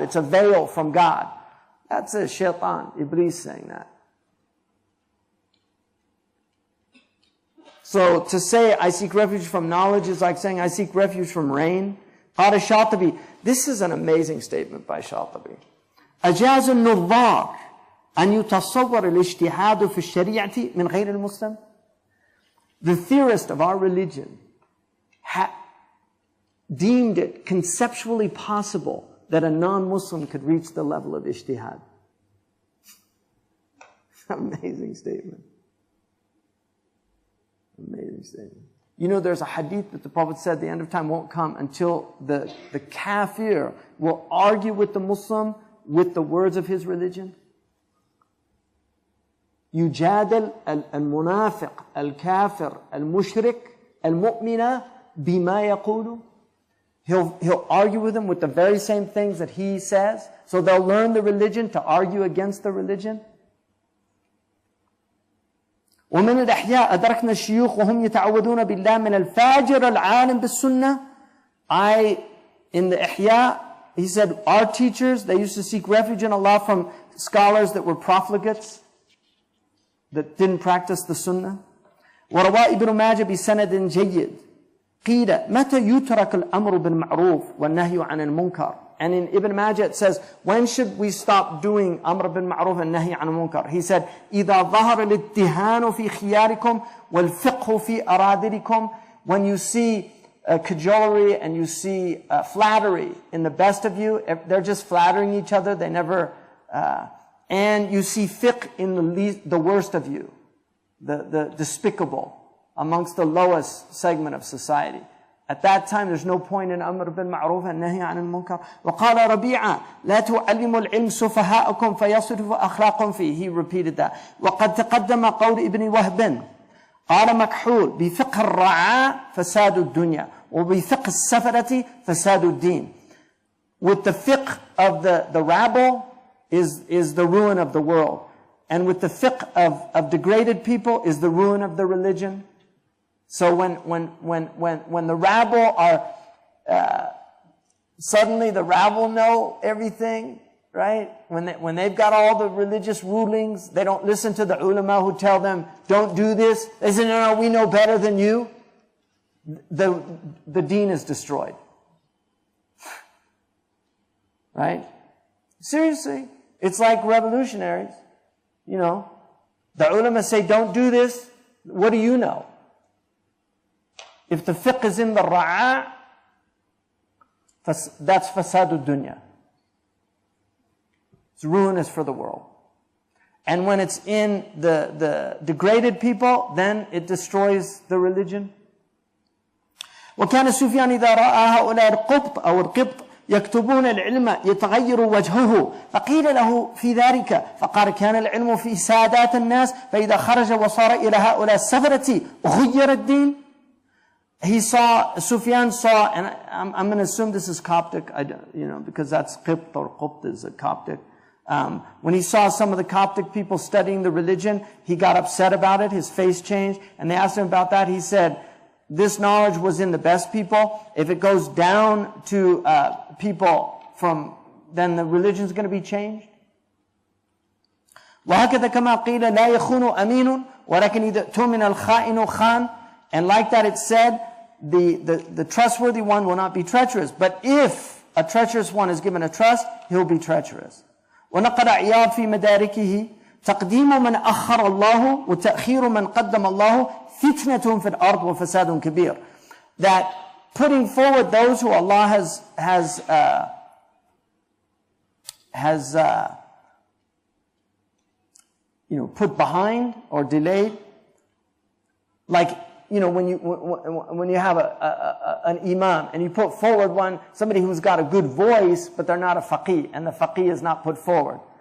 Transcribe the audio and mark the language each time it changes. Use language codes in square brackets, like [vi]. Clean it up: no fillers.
[en] It's a veil from God. That's a shaitan, Iblis saying that. So to say, I seek refuge from knowledge is like saying, I seek refuge from rain. [ar] قال الشاطبي. [en] This is an amazing statement by Shatibi. [ar] أجاز النظار أن يتصور الاجتهاد في الشريعة من غير المسلم. [en] The theorist of our religion deemed it conceptually possible that a non-Muslim could reach the level of ijtihad. Amazing statement. Amazing statement. You know, there's a hadith that the Prophet said the end of time won't come until the kafir will argue with the Muslim with the words of his religion. [ar] يجادل المنافق الكافر المشرك المؤمن بما يقول. [en] He'll argue with him with the very same things that he says. So they'll learn the religion to argue against the religion. [ar] ومن الأحياء أدركنا الشيوخ وهم يتعوذون بالله من الفاجر العالم بالسنة. [en] In the Ihya, he said, our teachers, they used to seek refuge in Allah from scholars that were profligates, that didn't practice the sunnah. [ar] وروى ابن ماجه بسند جيد قيل متى يترك الأمر بالمعروف والنهي عن المنكر. [en] And in Ibn Majah it says, when should we stop doing Amr bin Ma'ruf and Nahi an Munkar? He said, [ar] إِذَا ظَهَرَ الْإِتِّهَانُ فِي خِيَارِكُمْ وَالْفِقْهُ فِي أَرَادِلِكُمْ. [en] When you see cajolery and you see flattery in the best of you, they're just flattering each other, they never, and you see fiqh in the worst of you, the despicable, amongst the lowest segment of society. At that time, there's no point in Amr bil Ma'ruf and Nahi عن المنكر. [ar] وقال ربيعة لا تعلموا العلم سفهاءكم فيصرف أخلاقهم فيه. [en] He repeated that. [ar] وقد تقدم قول ابن وهب قال مكحول بفقه الرعاء فساد الدنيا وبفقه السفرة فساد الدين. [en] With the fiqh of the rabble is the ruin of the world. And with the fiqh of degraded people is the ruin of the religion. So when the rabble are, suddenly the rabble know everything, right? When they've got all the religious rulings, they don't listen to the ulama who tell them, don't do this. They say, no, we know better than you. The deen is destroyed. Right? Seriously. It's like revolutionaries. You know, the ulama say, don't do this. What do you know? If the fiqh is in the ra'a, that's fasadu dunya. It's ruinous for the world. And when it's in the degraded people, then it destroys the religion. [ar] وكان سفيان إذا رأى هؤلاء القبط أو القبط يكتبون العلم يتغير وجهه فقيل له في ذلك فقال كان العلم في سادات الناس فإذا خرج وصار إلى هؤلاء السفرة غير الدين. [en] Sufyan saw, and I'm going to assume this is Coptic, because that's Qibt or Qubt is a Coptic. When he saw some of the Coptic people studying the religion, he got upset about it, his face changed, and they asked him about that. He said, this knowledge was in the best people. If it goes down to people then the religion is going to be changed. [ar] وهكذا كما قيل لا يخون أمين ولكن إذا اؤتمن الخائن خان. [en] And like that it said, the trustworthy one will not be treacherous. But if a treacherous one is given a trust, he'll be treacherous. [ar] ونقل عياض في مداركه تقديم من أخر الله وتأخير من قدم الله فتنة في الأرض وفساد كبير. [en] That putting forward those who Allah has put behind or delayed, like when you have an imam and you put forward somebody who's got a good voice, but they're not a faqih, and the faqih is not put forward.